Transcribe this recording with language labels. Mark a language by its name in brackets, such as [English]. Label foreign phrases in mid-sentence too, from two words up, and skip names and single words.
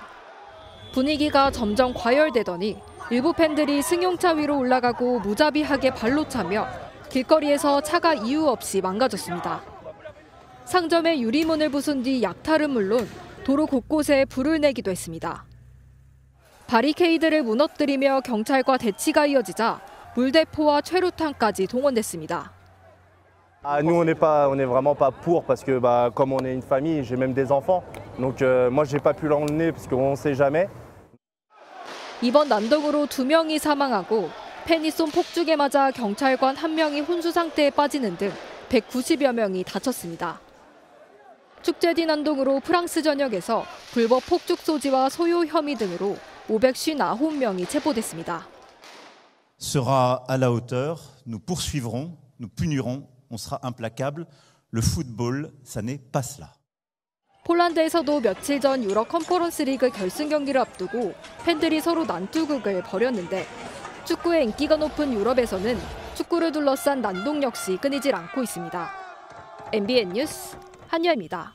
[Korean] 분위기가 점점 과열되더니 일부 팬들이 승용차 위로 올라가고 무자비하게 발로 차며 길거리에서 차가 이유 없이 망가졌습니다. 상점의 유리문을 부순 뒤 약탈은 물론 도로 곳곳에 불을 내기도 했습니다. 바리케이드를 무너뜨리며 경찰과 대치가 이어지자 물대포와 최루탄까지 동원됐습니다. [French] Nous, on est vraiment pas pour parce que comme on est une famille, j'ai même des enfants. Donc moi, j'ai pas pu l'emmener parce qu'on ne sait jamais. [Korean] 이번 난동으로 2명이 사망하고 팬이 쏜 폭죽에 맞아 경찰관 1명이 혼수 상태에 빠지는 등 190여 명이 다쳤습니다. 축제 뒤 난동으로 프랑스 전역에서 불법 폭죽 소지와 소요 혐의 등으로 559명이 체포됐습니다. [French] Sera à la hauteur. Nous poursuivrons, nous punirons. On sera implacable. Le football, ça n'est pas cela. [Korean] 폴란드에서도 며칠 전 유럽 컨퍼런스 리그 결승 경기를 앞두고 팬들이 서로 난투극을 벌였는데 축구의 인기가 높은 유럽에서는 축구를 둘러싼 난동 역시 끊이질 않고 있습니다. MBN 뉴스 한여입니다.